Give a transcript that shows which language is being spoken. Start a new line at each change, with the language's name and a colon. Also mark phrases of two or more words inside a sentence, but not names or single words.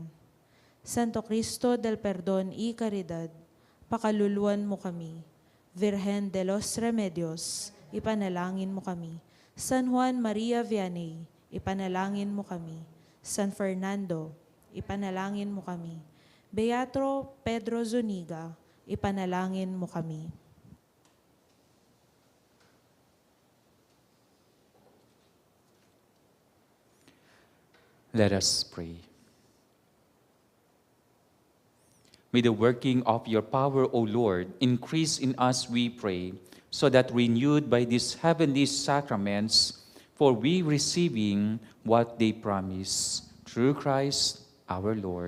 Pampanga: Santo Cristo del Perdon y Caridad, pakaluluan mo kami. Virgen de los Remedios, ipanalangin mo kami. San Juan Maria Vianney, ipanalangin mo kami. San Fernando, ipanalangin mo kami. Beato Pedro Zuniga, ipanalangin mo kami.
English: Let us pray. May the working of your power, O Lord, increase in us, we pray, so that renewed by these heavenly sacraments, for we receiving what they promise, through Christ our Lord.